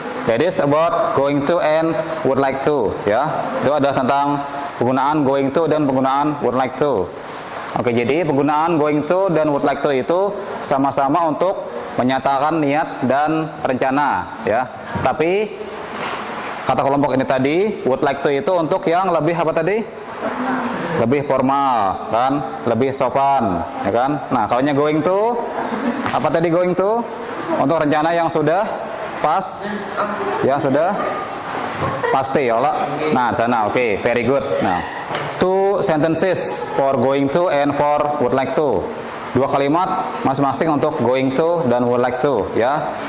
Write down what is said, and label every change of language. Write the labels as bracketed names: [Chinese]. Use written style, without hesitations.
[English] That is about going to and would like to ya. [Indonesian] Itu adalah tentang penggunaan going to dan penggunaan would like to. Oke, jadi penggunaan going to dan would like to itu sama-sama untuk menyatakan niat dan rencana ya. Tapi kata kelompok ini tadi would like to itu untuk yang lebih apa tadi? Lebih formal kan, lebih sopan ya kan. Nah, kalau going to apa tadi going to? Untuk rencana yang sudah pas ya, sudah pasti ya. [English] Nah, sana oke, very good. Nah, two sentences for going to and for would like to. [Indonesian] Dua kalimat masing-masing untuk going to dan would like to ya.